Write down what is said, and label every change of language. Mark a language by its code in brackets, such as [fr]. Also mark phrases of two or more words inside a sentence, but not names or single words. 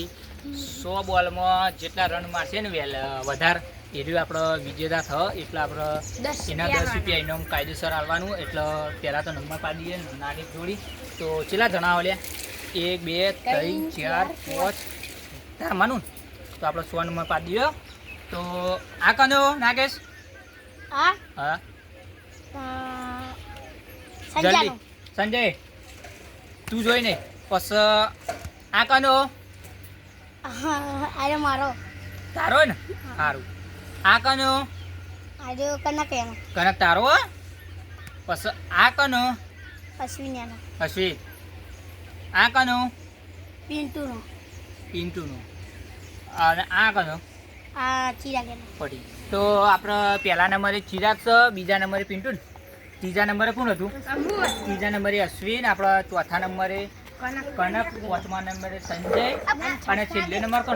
[gu] 100 બોલમાં જેટલા રન મારશે ને વધારે એટલું આપણે વિજેતા થયો। એટલે આપણે એના 10 રૂપિયા ઇનામ કાયદેસર આવવાનું। એટલે પહેલાં તો નંબર પાડી દઈએ નાની જોડી। તો કેટલા જણાવો લ્યા? 1 2 3 4 5 તાર માનું તો આપણે 100 નંબર પાડી દઈએ। તો આ કનો નાગેશ? हाँ हाँ जल्दी સંજય તું જોઈ ને બસ આ કનો અરે મારો તારો ને હારુ આ કનો અરે કનક હે કનક તારો બસ આ કનો અશ્વિન હે અશ્વિન આ કનો પિન્ટુ નો અને આ કનો આ ચિરાગ પડી। તો આપણે પહેલા નંબરે ચિરાગ છે, બીજા નંબરે પિન્ટુ, ત્રીજા નંબરે કોણ હતું? ત્રીજા નંબરે અશ્વિન, આપણા ચોથા નંબરે કનક, પાંચમા નંબરે સંજય અને છેલ્લે નંબર કોણ?